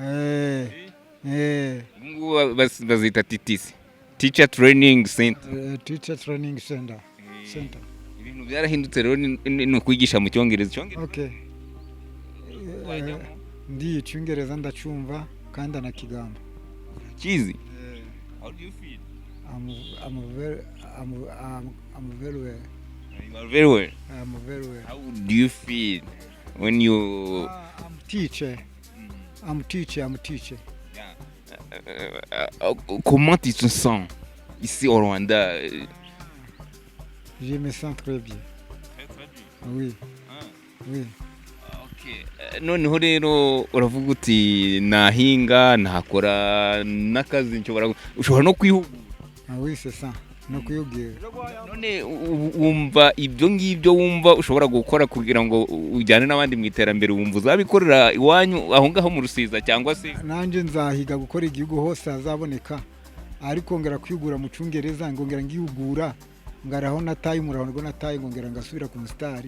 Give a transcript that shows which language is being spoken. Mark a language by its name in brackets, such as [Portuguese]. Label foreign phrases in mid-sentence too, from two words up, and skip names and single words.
[Kinyarwanda] Ubwo bazita TTC. [English] Teacher Training Center. Teacher Training Center. [Kinyarwanda] Ibintu byarahindutse rero ni ukwigisha mu Cyongereza. Okay. Ndi Icyongereza ndacyumva kandi anakigamba. Kizi? [English] How do you feel? I'm very well. You are very well. I'm very well. How do you feel when you I'm teacher. I'm teacher. [French] Comment tu te sens ici au Rwanda? Je me sens très bien. Oui. Oui. [Kinyarwanda] Okay. Noneho rero uravuga uti nahinga nakora n'akazi ushobora no kwihugura. [French] Oui, c'est ça. [Kinyarwanda] No kuyubwira. None wumva ibyo ngibyo wumva ushobora gukora kugira ngo ujyane n'abandi mu iterambere, wumva uzabikorera iwanyu aho ngaho mu Rusiza cyangwa se? Nanje nzahiga gukora igihugu hose hazaboneka, ariko ngera kwigura mu Cyongereza ngongera ngihugura ngaraho nataye umurahano nataye ngongera ngasubira ku mustari.